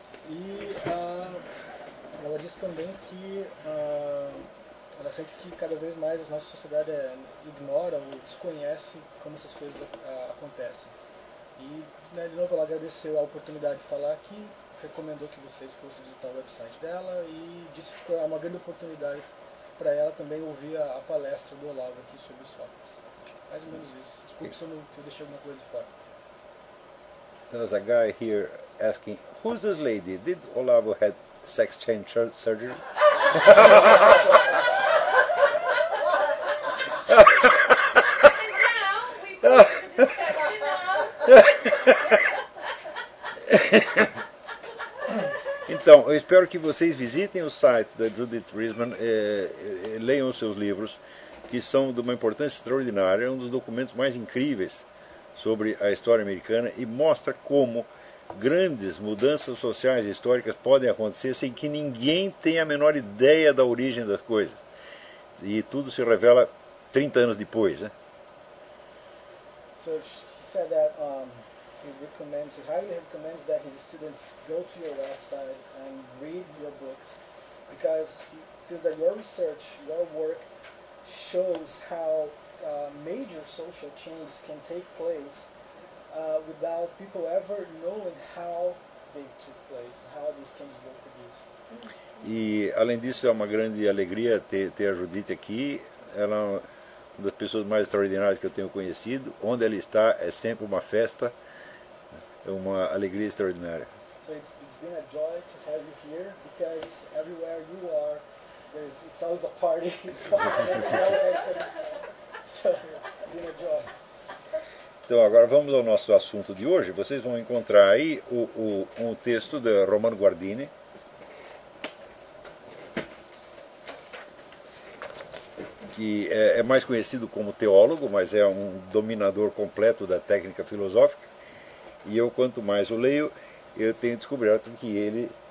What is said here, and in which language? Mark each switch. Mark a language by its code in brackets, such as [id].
[pt] E ela disse também que ela sente que cada vez mais a nossa sociedade ignora ou desconhece como essas coisas acontecem. E, né, de novo, ela agradeceu a oportunidade de falar aqui, recomendou que vocês fossem visitar o website dela e disse que foi uma grande oportunidade para ela também ouvir a palestra do Olavo aqui sobre os fatos. Mais ou menos isso. Desculpe se eu deixei alguma coisa fora. [en] There's a guy here asking, who's this lady? Did Olavo had sex change surgery? [pt] Então, eu espero que vocês visitem o site da Judith Riesman, leiam os seus livros, que são de uma importância extraordinária, é um dos documentos mais incríveis sobre a história americana e mostra como grandes mudanças sociais e históricas podem acontecer sem que ninguém tenha a menor ideia da origem das coisas. E tudo se revela 30 anos depois, né? [en] So he said that he highly recommends that his students go to your website and read your books because he feels that your research, your work shows how major social change can take place without people ever knowing how they took place, how these changes were produced. [pt] E além disso, é uma grande alegria ter a Judith aqui. Ela uma das pessoas mais extraordinárias que eu tenho conhecido. Onde ela está é sempre uma festa, é uma alegria extraordinária. [en] So it's been a joy to have you here because everywhere you are, it's always a party. So it's been a joy. [pt] Então agora vamos ao nosso assunto de hoje. Vocês vão encontrar aí um texto de Romano Guardini. Que é mais conhecido como teólogo, mas é um dominador completo da técnica filosófica. E eu, quanto mais o leio, eu tenho descoberto que ele